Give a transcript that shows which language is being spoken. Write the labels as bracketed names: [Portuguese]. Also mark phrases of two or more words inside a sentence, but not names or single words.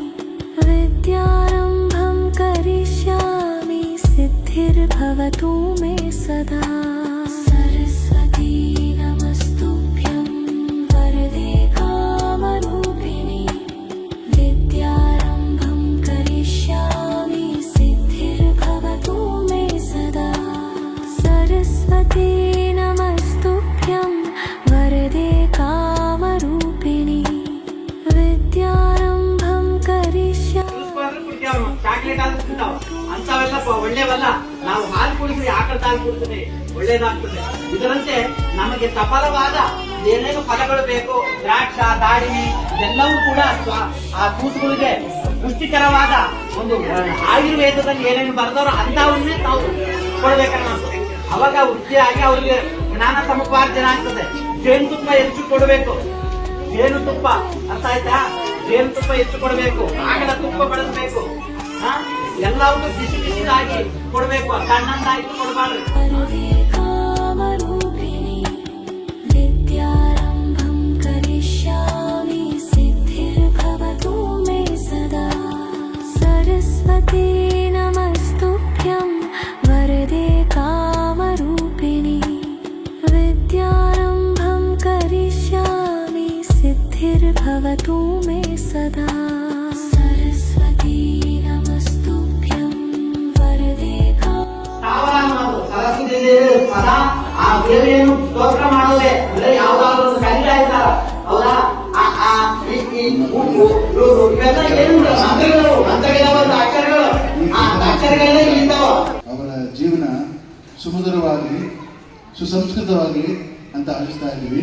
[Sanskrit] विद्यारम्भं करिष्यामि सिद्धिर्भवतु मे सदा सरस्वती नमस्तुभ्यं वरदे कामरूपिणि विद्यारम्भं करिष्यामि सिद्धिर्भवतु मे सदा सरस्वती नमस्तुभ्यं वरदे कामरूपिणि विद्यारम्भं करिष्यामि [Kannada] ಚಾಕ್ಲೇಟ್ ಹಾಲು ತಿಂತಾವ್ ಅಂತವೆಲ್ಲ ಒಳ್ಳೇವಲ್ಲ. ನಾವು ಹಾಲು ಕುಡಿದ್ರೆ ಆಕಳ ಹಾಲು ಕುಡಿದ್ರೆ ಒಳ್ಳೇದಾಗ್ತದೆ. ಇದರಂತೆ ನಮಗೆ ಸಫಲವಾದ ಏನೇನು ಫಲಗಳು ಬೇಕು, ದ್ರಾಕ್ಷ, ದಾಳಿಮೆ ಇದೆಲ್ಲವೂ ಕೂಡ ಆ ಕೂಸುಗಳಿಗೆ ಪುಷ್ಟಿಕರವಾದ ಒಂದು ಆಯುರ್ವೇದದಲ್ಲಿ ಏನೇನು ಬರೆದವರು ಅಂತವನ್ನೇ ತಾವು ಕೊಡ್ಬೇಕನ್ನ ಅವಾಗ ವೃತ್ತಿಯಾಗಿ ಅವ್ರಿಗೆ ಜ್ಞಾನ ಸಮಪಾರ್ಜನೆ ಆಗ್ತದೆ. ಜೇನುತುಪ್ಪ ಹೆಚ್ಚು ಕೊಡಬೇಕು. ಜೇನುತುಪ್ಪ ಅರ್ಥ ಆಯ್ತಾ? ಜೇನುತುಪ್ಪ ಹೆಚ್ಚು ಕೊಡಬೇಕು. ಆಕಳ ತುಪ್ಪ ಬಳಸಬೇಕು. ಎಲ್ಲವೂ ಬಿಸಿ ಬಿಸಿದಾಗಿ ಕೊಡಬೇಕು. ಸಣ್ಣದಾಗಿ ಕೊಡಬಾರ್ದು. [Sanskrit] वरदे कामरूपिणि विद्यारम्भं करिष्यामि सिद्धिर्भवतु मे सदा सरस्वती नमस्तुभ्यं वरदे कामरूपिणि विद्यारम्भं करिष्यामि सिद्धिर्भवतु मे सदा सरस्वती नमस्तुभ्यं वरदे [Kannada] ಸರಸ್ವತಿ ದೇವಿ ಸದಾ ಆ ದೇವಿಯನ್ನು ಸ್ತೋತ್ರ ಮಾಡೋದೇ. ಅಂದ್ರೆ ಯಾವ್ದಾದ್ರು ಒಂದು ಕರೀತಾ ಇರ್ತಾರ ಹೌದಾ? ಇವೆಲ್ಲ ಏನು ಮಂತ್ರಗಳು, ಮಂತ್ರಗಳ ಅಕ್ಷರಗಳು, ಆ ಅಕ್ಷರಗಳೇ ಇದ್ದಾವ. ಅವರ ಜೀವನ ಸುಮಧುರವಾಗಿ ಸುಸಂಸ್ಕೃತವಾಗಿ ಅಂತ ಆಶಿಸ್ತಾ ಇದ್ದೀವಿ.